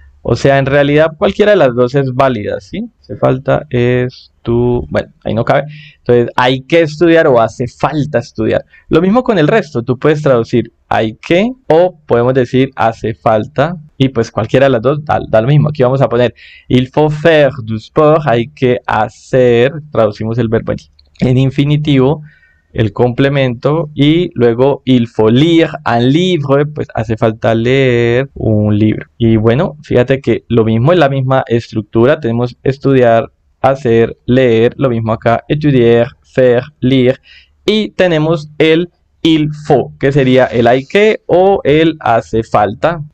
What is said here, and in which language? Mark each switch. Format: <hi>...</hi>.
<es>O sea, en realidad cualquiera de las dos es válida, ¿sí? Hace falta bueno, ahí no cabe. Entonces, hay que estudiar o hace falta estudiar. Lo mismo con el resto. Tú puedes traducir hay que o podemos decir hace falta. Y pues cualquiera de las dos da lo mismo. Aquí vamos a poner</es> <fr>il faut faire du sport.</fr> <es>Hay que hacer. Traducimos el verbo en infinitivo. El complemento y luego</es> <fr>il faut lire un livre,</fr> <es>pues hace falta leer un libro. Y bueno, fíjate que lo mismo es la misma estructura, tenemos estudiar, hacer, leer, lo mismo acá, étudier, faire, lire, y tenemos el il faut, que sería el hay que o el hace falta.</es>